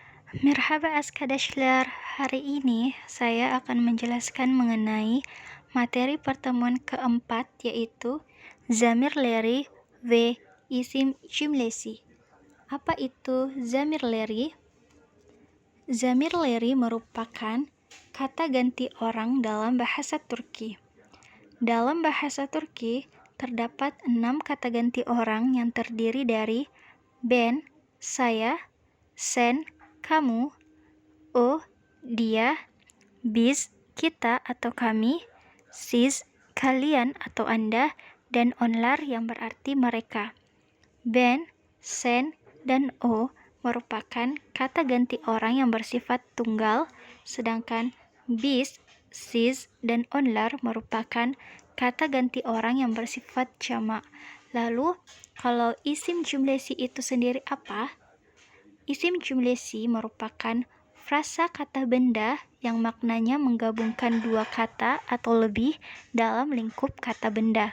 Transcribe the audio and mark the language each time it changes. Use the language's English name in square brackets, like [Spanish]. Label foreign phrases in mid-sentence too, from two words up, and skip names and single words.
[Turkish] Merhaba Askadashler, [Indonesian] hari ini saya akan menjelaskan mengenai materi pertemuan keempat yaitu [Turkish] Zamir Leri ve isim cümlesi. [Indonesian] Apa itu [Turkish] Zamir Leri? Zamir Leri [Indonesian] merupakan kata ganti orang dalam bahasa Turki. Dalam bahasa Turki terdapat 6 kata ganti orang yang terdiri dari ben, saya, sen, kamu, o, dia, biz, kita atau kami, siz, kalian atau Anda, dan onlar yang berarti mereka. [Turkish] Ben, sen, [Indonesian] dan o merupakan kata ganti orang yang bersifat tunggal, sedangkan biz, siz, dan onlar merupakan kata ganti orang yang bersifat jamak. Lalu, kalau [Turkish] isim jumlesi [Indonesian] itu sendiri apa? [Turkish] Isim jumlesi [Indonesian] merupakan frasa kata benda yang maknanya menggabungkan dua kata atau lebih dalam lingkup kata benda.